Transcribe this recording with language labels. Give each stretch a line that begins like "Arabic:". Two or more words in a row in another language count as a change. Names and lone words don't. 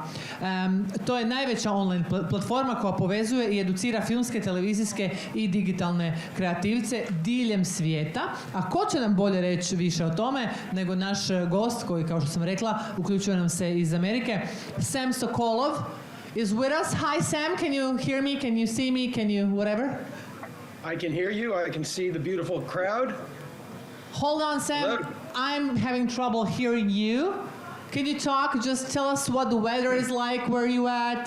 Croatian: To je najveća online platforma koja povezuje i educira filmske, televizijske i digitalne kreativce diljem svijeta. A ko će nam bolje reći više o tome nego naš gost koji, kao što sam rekla, uključuje nam se iz Amerike,
English: Sam Sokolow is with us. Hi Sam, can you hear me? Can you see me? Can you whatever? I can hear you. I can see the beautiful crowd. Hold on, Sam. Hello. I'm having trouble hearing you. Can you talk? Just tell us what the weather is like. Where are you at?